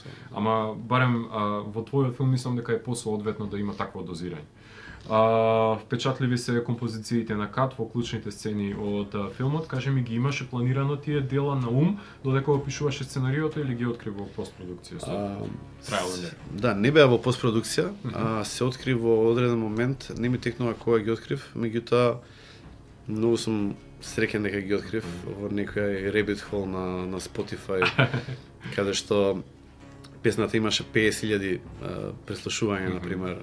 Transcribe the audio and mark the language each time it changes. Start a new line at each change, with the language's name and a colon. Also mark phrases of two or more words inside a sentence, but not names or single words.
Macedonian: Ама барем во твојот филм мислам дека е посоодветно да има такво дозирање. Впечатливи се композициите на Кат во клучните сцени од филмот. Кажи ми, ги имаше планирано тие дела на ум додека го пишуваше сценариото или ги откри во постпродукција со
English: trial and error?
Macedonian: Да, не беа во постпродукција, се откри во одреден момент, не ми текнува кога ги открив, меѓутоа многу сум среќен дека ги открив во некој
English: rabbit hole
Macedonian: на Spotify, каде што песната имаше 50.000 преслушувања, например.